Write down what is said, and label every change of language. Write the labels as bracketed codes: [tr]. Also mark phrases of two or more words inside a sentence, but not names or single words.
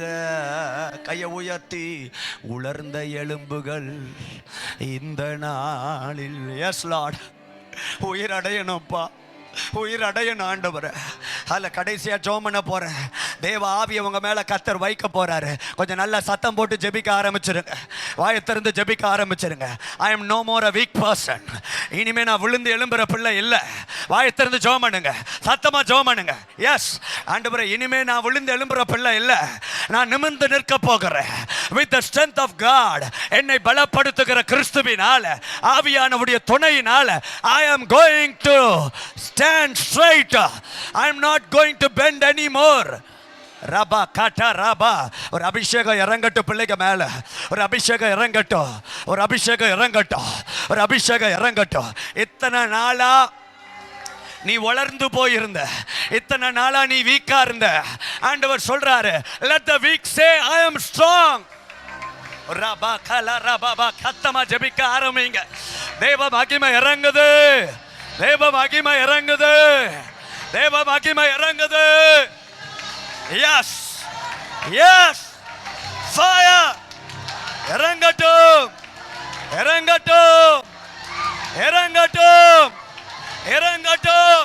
[ta] கையை உயர்த்தி உலர்ந்த எலும்புகள் இந்த நாளில், [en] Yes Lord, [ta] உயிரடையணும்ப்பா, உயிரடையணும் ஆண்டவரே. அதில் கடைசியா ஜெபம் பண்ண போறேன். தேவ ஆவியை உங்க மேல கர்த்தர் வைக்க போறாரு. கொஞ்சம் நல்லா சத்தம் போட்டு ஜெபிக்க ஆரம்பிச்சிருங்க, வாயை திறந்து ஜெபிக்க ஆரம்பிச்சிருங்க. [en] I am no more a weak person. [ta] இனிமே நான் விழுந்து எழும்புற பிள்ளை இல்லை. வாயை திறந்து ஜெபம் பண்ணுங்க, சத்தமா ஜெபம் பண்ணுங்க. எஸ் ஆண்டவரே, இனிமே நான் விழுந்து எழும்புற பிள்ளை இல்லை, நான் நிமிர்ந்து நிற்க போகிறேன். [en] with the strength of God, [ta] என்னை பலப்படுத்துகிற கிறிஸ்துவினால, ஆவியானவருடைய துணையினால, [en] ஐ am going to stand straight. I am not going to bend anymore. ரபா காட்டா ரபா. [ta] ஒரு அபிஷேகம் இறங்கட்டும் பிள்ளைக்கு மேல, ஒரு அபிஷேகம் இறங்கட்டும், ஒரு அபிஷேகம் இறங்கட்டும், ஒரு அபிஷேகம் இறங்கட்டும். இத்தனை நாளா நீ வளர்ந்து போயிருந்த, இத்தனை நாளா நீ வீக்கா இருந்த, ஆண்டவர் சொல்றாரு, [en] let the weak say I am strong. ரபா கல ரபா. [ta] கத்தமா ஜெபிக்க ஆரம்பிங்க. தேவ மகிமை இறங்குது, தேவ மகிமை இறங்குது, தேவ மகிமை இறங்குது. [en] Yes yes, [ta] ஃபயர் இறங்கட்டும், இறங்கட்டும், இறங்கட்டும், இறங்கட்டும்.